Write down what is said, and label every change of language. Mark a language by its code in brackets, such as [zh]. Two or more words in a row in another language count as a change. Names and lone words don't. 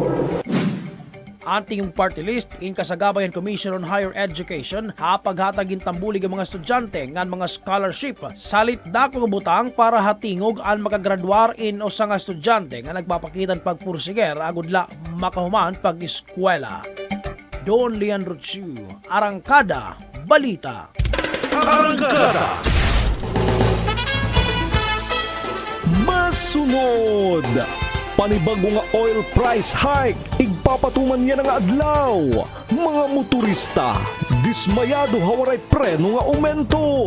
[war] Ang Tingog Party List in kasagabayan Commission on Higher Education hapaghatagin tambulig ang mga estudyante ngan mga scholarship salit dako nga butang para hatingog ang makagraduar in usa nga estudyante nga nagpapakitan pagpursiger agudla makahuman pag-eskwela. Don Leandro Chu, Arangkada Balita. Masunod! Panibago nga [en] oil price hike, [war] igpapatuman niya nga adlaw. Mga motorista, dismayado hawaray preno nga aumento.